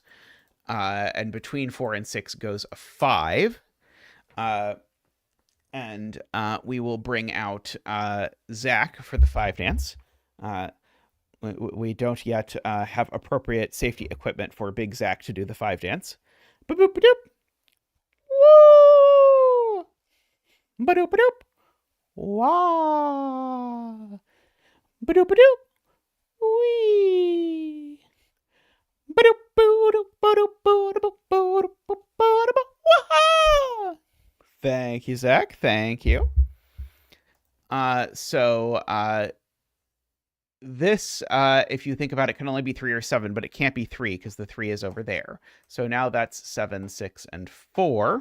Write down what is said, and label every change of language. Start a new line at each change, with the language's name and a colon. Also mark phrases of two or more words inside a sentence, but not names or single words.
English: And between 4 and 6 goes a 5. And we will bring out Zach for the 5 dance. We don't yet have appropriate safety equipment for Big Zach to do the 5 dance. Boop boop doop. Woo! Ba-doop doop. Wah! Ba-doop doop. Wee! Ba-doop doop. Ba-doop doop. Ba-doop doop. Thank you, Zach. Thank you. So this, if you think about it, can only be 3 or 7, but it can't be 3 because the 3 is over there. So now that's 7, 6, and 4.